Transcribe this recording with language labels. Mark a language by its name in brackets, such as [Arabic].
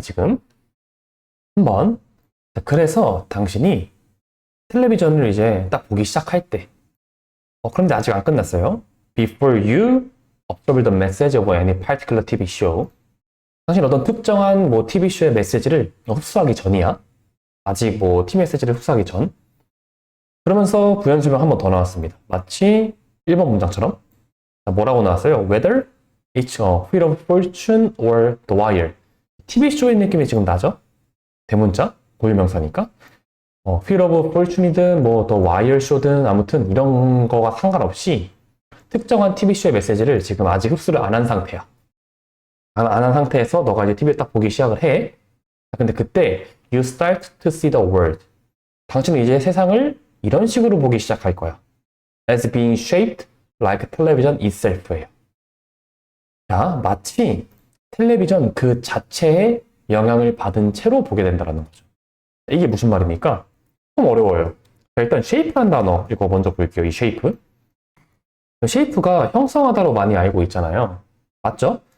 [Korean] 지금 한번 그래서 당신이 텔레비전을 이제 딱 보기 시작할 때 그런데 아직 안 끝났어요. [English] Before you observe the message of any particular TV show. [Korean] 당신 어떤 특정한 뭐 TV쇼의 메시지를 흡수하기 전이야. 아직 뭐 TV 메시지를 흡수하기 전. 그러면서 부연 설명 한 번 더 나왔습니다. 마치 1번 문장처럼. 뭐라고 나왔어요? [English] Whether it's a Wheel of Fortune or The Wire. [Korean] TV쇼의 느낌이 지금 나죠? 대문자, 고유명사니까. Wheel of Fortune이든 뭐 The Wire 쇼든 아무튼 이런 거와 상관없이 특정한 TV쇼의 메시지를 지금 아직 흡수를 안 한 상태야. 안 한 상태에서 너가 이제 TV를 딱 보기 시작을 해. 근데 그때 [English] you start to see the world. [Korean] 당신은 이제 세상을 이런 식으로 보기 시작할 거야. [English] As being shaped like television itself예요. [Korean] 자, 마치 텔레비전 그 자체에 영향을 받은 채로 보게 된다는 거죠. 이게 무슨 말입니까? 좀 어려워요. 자, 일단 shape라는 단어 이거 먼저 볼게요. 이 shape. shape가 형성하다로 많이 알고 있잖아요. 맞죠?